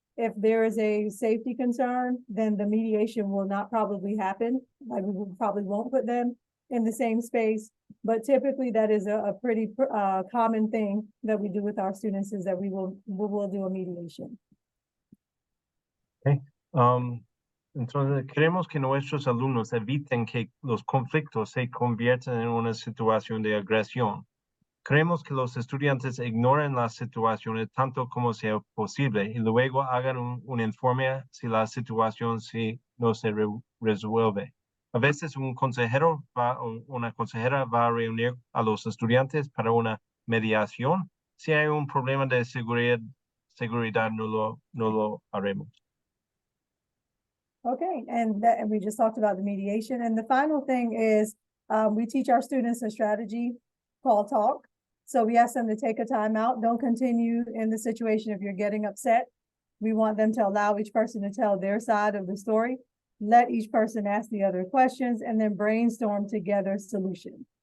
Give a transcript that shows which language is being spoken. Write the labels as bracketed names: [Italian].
[English] If there is a safety concern, then the mediation will not probably happen. Like we probably won't put them in the same space, but typically that is a pretty common thing that we do with our students is that we will do a mediation. Okay. [Spanish] Entonces, queremos que nuestros alumnos eviten que los conflictos se conviertan en una situación de agresión. Creemos que los estudiantes ignoren las situaciones tanto como sea posible y luego hagan un informe si la situación no se resuelve. A veces un consejero o una consejera va a reunir a los estudiantes para una mediación. Si hay un problema de seguridad no lo haremos. [English] Okay, and we just talked about the mediation. And the final thing is we teach our students a strategy called TALK. So we ask them to take a time out. Don't continue in the situation if you're getting upset. We want them to allow each person to tell their side of the story. Let each person ask the other questions and then brainstorm together solution.